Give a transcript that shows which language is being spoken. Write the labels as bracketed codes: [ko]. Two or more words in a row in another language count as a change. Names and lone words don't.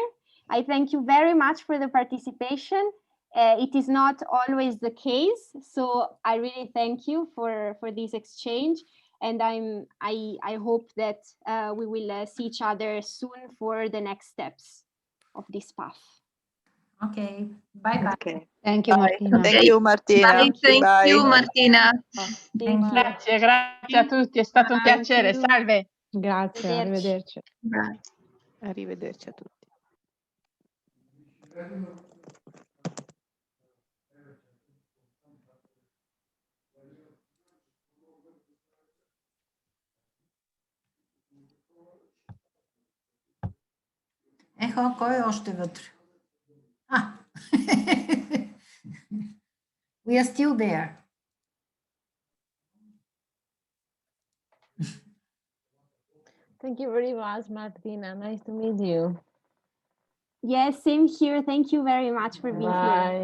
[en] I thank you very much for the participation. It is not always the case, so I really thank you for this exchange, and I hope that we will see each other soon for the next steps of this path. Okay, bye-bye. Okay. Thank you, Martina. Thank you, Martina. Bye, thank you, Martina. [it] Grazie a tutti, è stato un piacere. Salve. Grazie, arrivederci. Grazie. Arrivederci a tutti. [bg] Ехо, кой е още вътре? [en] We are still there. Thank you very much, Martina. Nice to meet you. Yes, same here. Thank you very much for being here.